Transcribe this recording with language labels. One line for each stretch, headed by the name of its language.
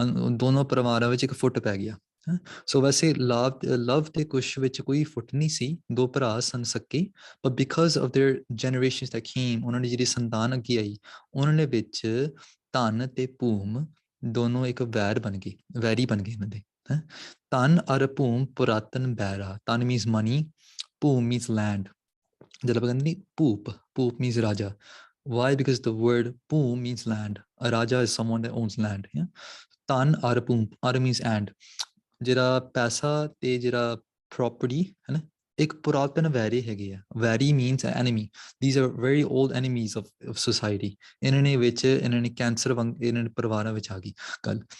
Punjabi: ਦੋਨੋਂ ਪਰਿਵਾਰਾਂ ਵਿੱਚ ਇੱਕ ਫੁੱਟ ਪੈ ਗਿਆ। ਸੋ ਵੈਸੇ ਲਵ ਤੇ ਕੁਸ਼ ਵਿੱਚ ਕੋਈ ਫੁੱਟ ਨਹੀਂ ਸੀ, ਦੋ ਭਰਾ ਸਨ ਸਕੇ,
English: but because of their generations that came,
Punjabi: ਉਹਨਾਂ ਦੀ ਜਿਹੜੀ ਸੰਤਾਨ ਅੱਗੇ ਆਈ, ਉਹਨਾਂ ਦੇ ਵਿੱਚ ਧਨ ਤੇ ਭੂਮ ਦੋਨੋਂ ਇੱਕ ਵੈਰੀ ਬਣ ਗਏ ਇਹਨਾਂ ਦੇ। ਧਨ ਅਰ ਭੂਮ ਪੁਰਾਤਨ ਬੈਰਾ।
English: ਧਨ means money, ਭੂਮ means land.
Punjabi: ਜਦੋਂ ਆਪਾਂ ਕਹਿੰਦੇ ਨਹੀਂ ਭੂਪ means ਰਾਜਾ.
English: Why? Because the word Poom means land. A Raja is someone that owns land. Yeah?
Punjabi: Tan ar Poom.
English: Ar means and.
Punjabi: ਜਿਹੜਾ ਪੈਸਾ ਤੇ ਜਿਹੜਾ property ਹੈ ਨਾ, ਇੱਕ ਪੁਰਾਤਨ ਵੈਰੀ ਹੈਗੇ ਆ।
English: ਵੈਰੀ means enemy. These are very old enemies of society.
Punjabi: ਇਹਨਾਂ ਨੇ ਕੈਂਸਰ ਵਾਂਗ ਇਹਨਾਂ ਦੇ ਪਰਿਵਾਰਾਂ ਵਿੱਚ ਆ ਗਈ ਗੱਲ।